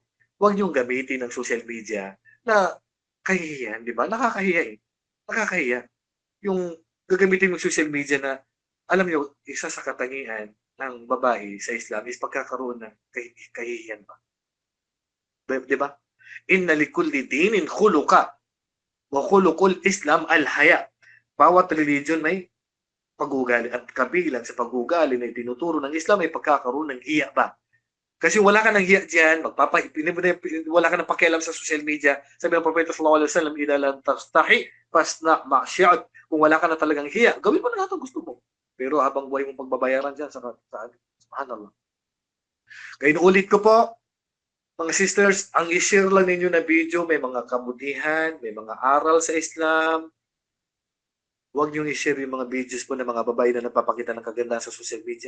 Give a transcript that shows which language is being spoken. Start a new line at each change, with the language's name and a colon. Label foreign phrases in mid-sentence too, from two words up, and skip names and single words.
Filipino: Huwag niyong gamitin ng
English: social media
Filipino: na kahihiyan, di ba? Nakakahiya eh. Nakakahiya. Yung gagamitin mo
English: social media
Filipino: na, alam niyo, isa sa katangian ng babae sa Islam is pagkakaroon ng kahihiyan ba? Di ba?
Arabic: إن لكل دين خلقا وخلق الإسلام الحياء.
Filipino: Bawat religion may pag-ugali at kabilang sa pag-ugali na tinuturo ng Islam ay pagkakaroon ng hiya ba? Kasi wala ka ng hiya diyan, wala ka ng pakialam sa
English: social media.
Filipino: Sabi ng Propeta
Arabic: صلى الله عليه وسلم, "إذا لم تستحي فاصنع ما شئت."
Filipino: Kung wala ka na talagang hiya, gawin mo na lahat ng gusto mo. Pero habang buhay mong pagbabayaran diyan sa subhanallah. Kaya inuulit ko po, mga sisters, ang i-share lang ninyo na video, may mga kabutihan, may mga aral sa Islam. Huwag niyong i-share yung mga videos po ng mga babae na nagpapakita ng kagandahan sa
English: social media.